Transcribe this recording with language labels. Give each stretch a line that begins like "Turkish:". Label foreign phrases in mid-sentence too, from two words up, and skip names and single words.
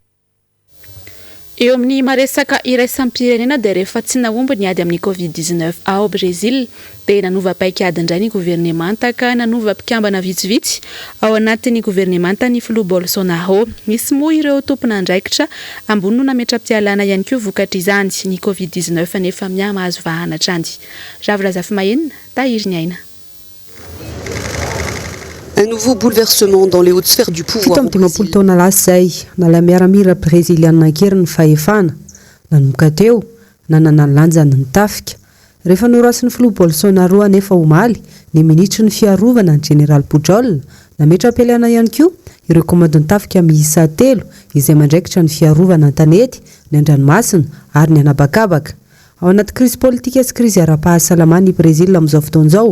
Malagasy: Eo amin'ny maresaka iraisam-pirenena dia rehefa tsy naomby ny ady amin'ny Covid-19 ao Brésil dia nanova paikady indray ny governemanta ka nanova mpikambana vitsivitsy ao anatin'ny governemanta ny filoha Bolsonaro. Misy moa ireo tompon'andraikitra ambony no nametra-pialana ihany koa vokatra izany ny Covid-19 nefa miamahazo vahana hatrany. Ravirazafi Mahenina, Tahiry Niaina.
French: Un nouveau bouleversement dans les hautes sphères du pouvoir.
Malagasy: Fito am'dimampolo taona lasa izay nala miaramila brésiliana ankery ny fahefana nanomboka teo nanana ny lanjany ny tafika rehefa norasin'ny filoha Bolsonaro anefa omaly ny ministry ny fiarovana ny général Pujol nametra-pialana ihany koa ireo komandon'ny tafika miisa 3 izay mandraikitra ny fiarovana an-tanety ny an-dranomasina ary ny anabakabaka ao anaty crise politika sy crise ara-pahasalamana i Brésil amin'izao fotoan'izao.